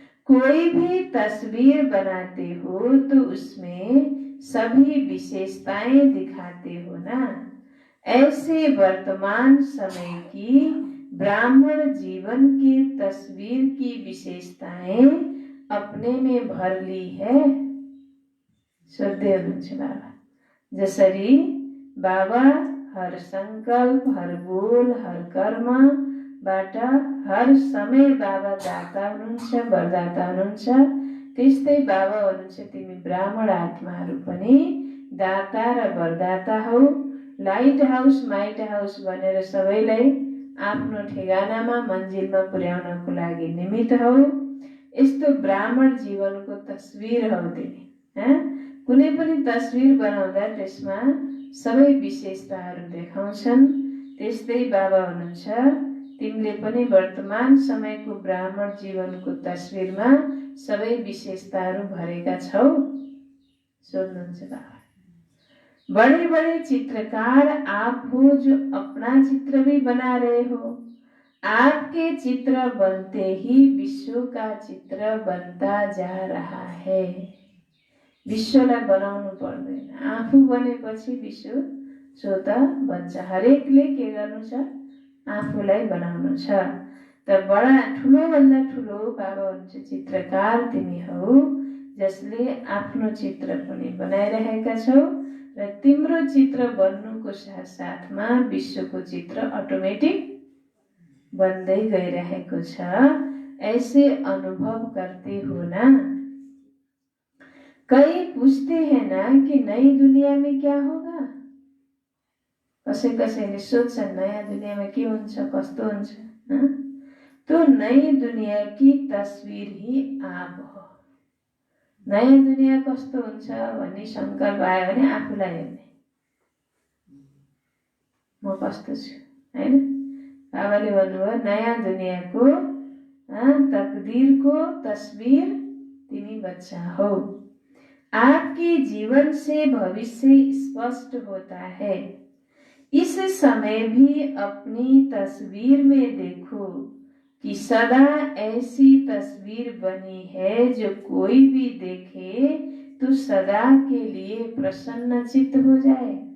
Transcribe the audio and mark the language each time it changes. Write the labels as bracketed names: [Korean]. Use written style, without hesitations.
[Hindi] कोई भी तस्वीर बनाते हो तो उसमें सभी विशेषताएं दिखाते हो ना। ऐसे वर्तमान समय की ब्राह्मण जीवन की तस्वीर की विशेषताएं अपने में भर ली है। [Nepali] सोध्दै हुनुहुन्छ बाबा। जसरी बाबा हर संकल्प, हर बोल, हर कर्म बाट हर समय बाबा दाता हुनुहुन्छ, वरदाता हुनुहुन्छ। त्यस्तै बाबा भन्नुहुन्छ तिमी ब्राह्मण आत्माहरू पनि दाता र वरदाता हौ। लाइट हाउस माइट हाउस भनेर सबैलाई आफ्नो ठेगानामा मन्जिलमा पुर्याउनको लागि निमित्त हौ। यस्तो ब्राह्मण जीवनको तस्वीर हौ तिमी। कुनै पनि तस्वीर बनाउँदा त्यसमा सबै विशेषताहरू देखाउँछन्। त्यस्तै बाबा हुनुहुन्छ तिमीले पनि वर्तमान समयको ब्राह्मण जीवनको तस्वीरमा सबै विशेषताहरू भरेका छौ। सोध्नुहुन्छ बाबा। [Hindi] बड़े बड़े चित्रकार आप हो जो अपना चित्र भी बना रहे हो। आपके चित्र बनते ही विश्व का चित्र बनता जा रहा है। [Nepali] विश्वलाई बनाउनु पर्दैन, आफू बनेपछि विश्व स्वत बन्छ। हरेकले के गर्नु छ? आफूलाई बनाउनु छ। त बडा ठुलो भन्दा ठुलो बाबा हुन्छ चित्रकार तिमी हौ, जसले आफ्नो चित्र पनि बनाइरहेका छौ र तिम्रो चित्र बन्नुको साथ साथमा विश्वको चित्र अटोमेटिक बन्दै गइरहेको छ। [Hindi] ऐसे अनुभव करते हो ना। कई पूछते हैं ना कि नई दुनिया में क्या होगा। [Nepali] कसैले सोध्छन् नयाँ दुनियाँमा के हुन्छ, कस्तो हुन्छ। [Hindi] तो नई दुनिया की तस्वीर ही आप हो। [Nepali] नयाँ दुनिया कस्तो हुन्छ भन्ने संकल्प आयो भने आफूलाई हेर्ने, म कस्तो छु हैन। बाबाले भन्नुभयो नयाँ दुनियाँको तकदीर को तस्वीर तिमी बच्चा हो। [Hindi] आपके जीवन से भविष्य स्पष्ट होता है। इस समय भी अपनी तस्वीर में देखो कि सदा ऐसी तस्वीर बनी है जो कोई भी देखे तो सदा के लिए प्रसन्नचित्त हो जाए।